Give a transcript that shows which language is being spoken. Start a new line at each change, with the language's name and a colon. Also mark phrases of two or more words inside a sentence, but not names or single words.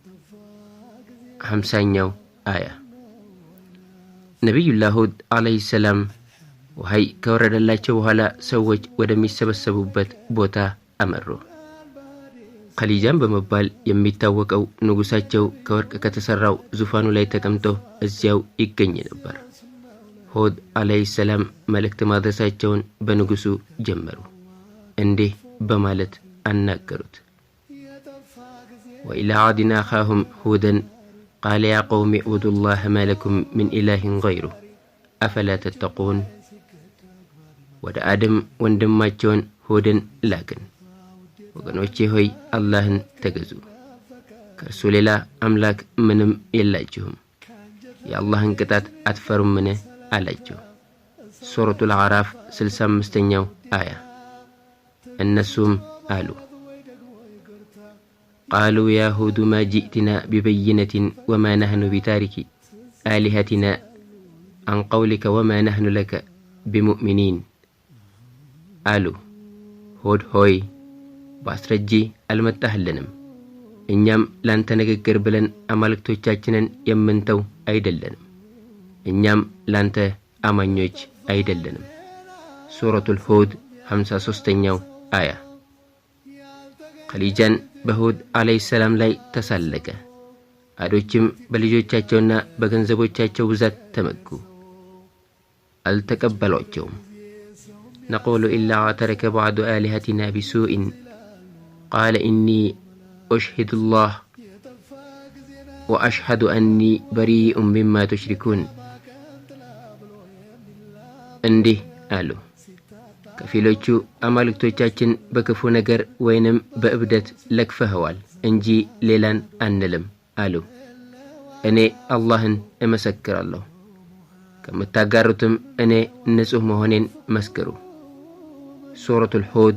Amharic: 50ኛው አያ። ነቢዩላህ ሁድ
Arabic: عليه السلام
Amharic: ወህይ ከወረደላቸው በኋላ ሰዎች ወደሚሰበሰቡበት ቦታ አመሩ። ኸሊጃን በመባል የሚታወቀው ንጉሳቸው ከወርቅ ከተሰራው ዙፋኑ ላይ ተቀምጦ እዚያው ይገኝ ነበር። ሁድ
Arabic: عليه السلام
Amharic: መልእክት ማድረሳቸውን በንጉሱ ጀመሩ። እንዲህ በማለት አናገሩት።
Arabic: وإلى عاد أخاهم هودا قال يا قوم اعبدوا الله ما لكم من إله غيره أفلا تتقون
Amharic: ወደ አደም ወንድማቸውን ሁድን ላክን ወገኖቼ ሆይ አላህን ተገዙ፣ ከእርሱ ሌላ አምላክ ምንም የላችሁም፣ የአላህን ቅጣት አትፈሩምን አላቸው። ሱረቱል አዕራፍ 65ኛው አያ። እነሱም አሉ
Arabic: قالوا يا هود ما جئتنا ببينة وما نحن بتارك آلهتنا عن قولك وما نحن لك بمؤمنين
Amharic: አሉ ሁድ ሆይ ባስረጂ አልመጣህልንም፣ እኛም ላንተ ንግግር ብለን አማልክቶቻችንን የምንተው አይደለንም፣ እኛም ላንተ አማኞች አይደለንም። ሱረቱል ሁድ 53ኛው አያ። ኸሊጃን በሁድ
Arabic: عليه السلام
Amharic: ላይ ተሳለቀ። አዶችም በልጆቻቸውና በገንዘቦቻቸው ብዛት ተመኩ፣ አልተቀበሏቸውም።
Arabic: نقول إلا ترك بعض آلهتنا بسوء قال إني أشهد الله وأشهد أني بريء مما تشركون
Amharic: እንዲህ አሉ፣ ከፊሎቹ አማልክቶቻችን በክፉ ነገር ወይንም በእብደት ለክፈኸዋል እንጂ ሌላን አንልም አሉ። እኔ አላህን እመሰክራለሁ፣ ከምታጋሩትም እኔ ንጹህ መሆኔን መስክሩ። ሱረቱል ሁድ